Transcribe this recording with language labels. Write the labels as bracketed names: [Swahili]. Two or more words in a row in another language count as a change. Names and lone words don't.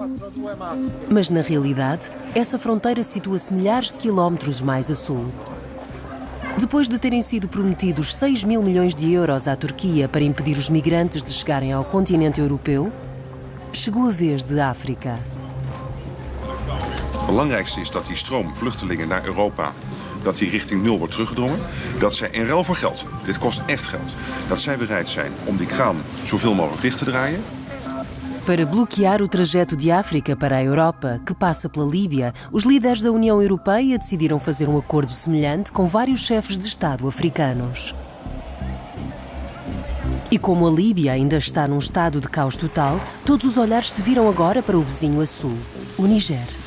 [Portuguese] Mas, na realidade, essa fronteira situa-se milhares de quilómetros mais a sul. Depois de terem sido prometidos 6 mil milhões de euros à Turquia para impedir os migrantes de chegarem ao continente europeu, chegou a vez de África. [Dutch] Het belangrijkste is dat die stroom vluchtelingen naar Europa, dat die richting nul wordt teruggedrongen. Dat zij in ruil voor geld, dit kost echt geld, dat zij bereid zijn om die kraan zoveel mogelijk dicht te draaien. [Portuguese] Para bloquear o trajeto de África para a Europa, que passa pela Líbia, os líderes da União Europeia decidiram fazer um acordo semelhante com vários chefes de Estado africanos. E como a Líbia ainda está num estado de caos total, todos os olhares se viram agora para o vizinho a sul, o Níger.